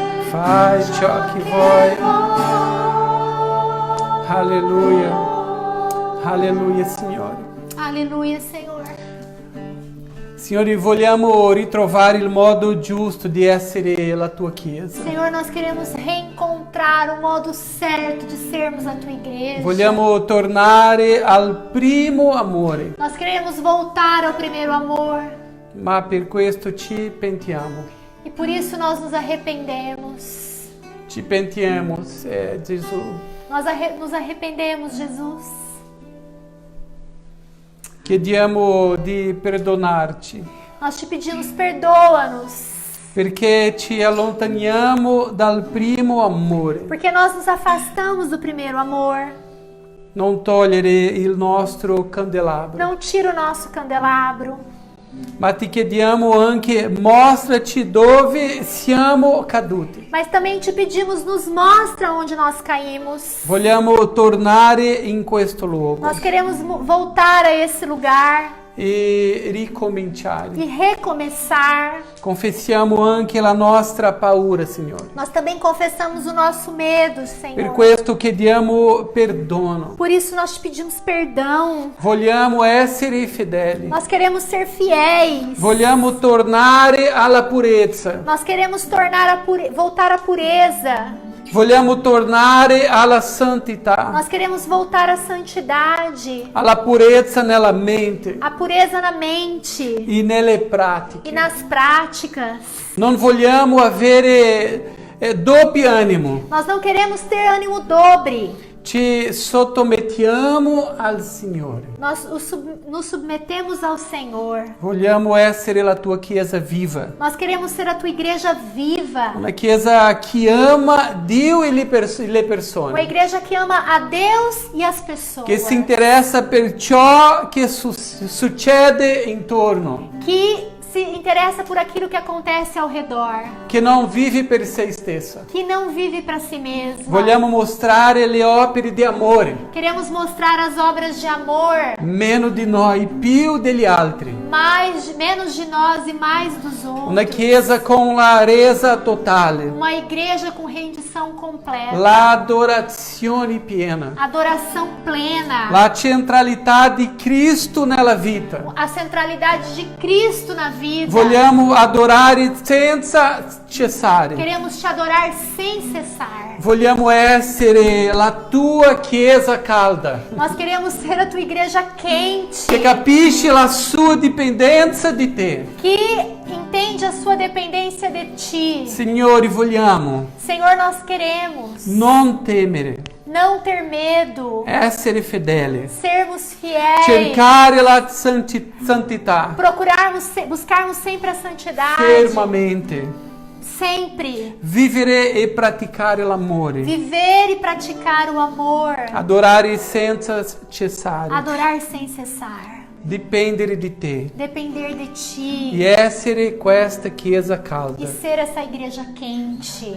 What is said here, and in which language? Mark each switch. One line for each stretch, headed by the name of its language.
Italian: Fai ciò che vuoi.
Portuguese: Aleluia. Aleluia, Signore. Aleluia, Senhor.
Italian: Signore, vogliamo ritrovare il modo giusto di essere la tua Chiesa.
Portuguese: Senhor, nós queremos reencontrar o modo certo de sermos a tua igreja.
Italian: Vogliamo tornare al primo amore,
Portuguese: Nós queremos voltar ao primeiro amor.
Italian: ma per questo ci pentiamo.
Portuguese: E por isso nós nos arrependemos.
Italian: Ci pentiamo, Gesù.
Portuguese: Nós nos arrependemos, Jesus.
Italian: Chiediamo di perdonarci
Portuguese: Nós te pedimos, perdoa-nos.
Italian: perché ci allontaniamo dal primo amore.
Portuguese: Porque nós nos afastamos do primeiro amor.
Italian: Non togliere il nostro candelabro,
Portuguese: Não tira o nosso candelabro.
Italian: ma ti chiediamo anche mostraci dove siamo caduti.
Portuguese: Mas também te pedimos, nos mostra onde nós caímos.
Italian: Vogliamo tornare in questo luogo
Portuguese: Nós queremos voltar a esse lugar
Italian: e ricominciare.
Portuguese: e recomeçar.
Italian: Confessiamo anche la nostra paura, Signore.
Portuguese: Nós também confessamos o nosso medo,
Italian: Per
Portuguese: Senhor.
Italian: questo chiediamo perdono.
Portuguese: Por isso nós te pedimos perdão.
Italian: Vogliamo essere fedeli.
Portuguese: Nós queremos ser fiéis.
Italian: Vogliamo tornare alla purezza.
Portuguese: Nós queremos voltar à pureza.
Italian: Vogliamo tornare alla santità,
Portuguese: Nós queremos voltar à santidade,
Italian: alla purezza nella mente
Portuguese: à pureza na mente
Italian: e nelle
Portuguese: e
Italian: pratiche.
Portuguese: nas práticas.
Italian: Non vogliamo avere doppio animo.
Portuguese: Nós não queremos ter ânimo dobre.
Italian: Ci sottomettiamo al Signore.
Portuguese: Nós nos submetemos ao Senhor.
Italian: Vogliamo essere la tua Chiesa viva.
Portuguese: Nós queremos ser a tua igreja viva.
Italian: Una Chiesa che ama Dio e le
Portuguese: Uma
Italian: persone.
Portuguese: igreja que ama a Deus e as pessoas.
Italian: Che si interessa per ciò che succede intorno.
Portuguese: Que se interessa por aquilo que acontece ao redor.
Italian: Che non vive per se stessa.
Portuguese: Que não vive para si mesma.
Italian: Vogliamo mostrare le opere di amore.
Portuguese: Queremos mostrar as obras de amor.
Italian: Meno di noi, più degli altri.
Portuguese: Menos de nós e mais dos outros.
Italian: Una Chiesa con la resa totale.
Portuguese: Uma igreja com rendição completa.
Italian: L'adorazione piena.
Portuguese: Adoração plena.
Italian: La centralità di Cristo nella vita.
Portuguese: A centralidade de Cristo na vida.
Italian: Vogliamo adorare senza cessare.
Portuguese: Queremos te adorar sem cessar.
Italian: Vogliamo essere la tua Chiesa calda,
Portuguese: Nós queremos ser a tua igreja quente.
Italian: che capisce la sua dipendenza di te.
Portuguese: Que entende a sua dependência de ti.
Italian: Signore, vogliamo
Portuguese: Senhor, nós queremos
Italian: non temere,
Portuguese: não ter medo.
Italian: essere fedeli,
Portuguese: Sermos fiéis.
Italian: cercare la santità
Portuguese: Buscarmos sempre a santidade.
Italian: fermamente,
Portuguese: Sempre.
Italian: vivere e praticare l'amore,
Portuguese: Viver e praticar o amor.
Italian: adorare senza cessare,
Portuguese: Adorar sem cessar.
Italian: dipendere di te
Portuguese: Depender de ti.
Italian: e essere questa Chiesa
Portuguese: E
Italian: calda.
Portuguese: ser essa igreja quente.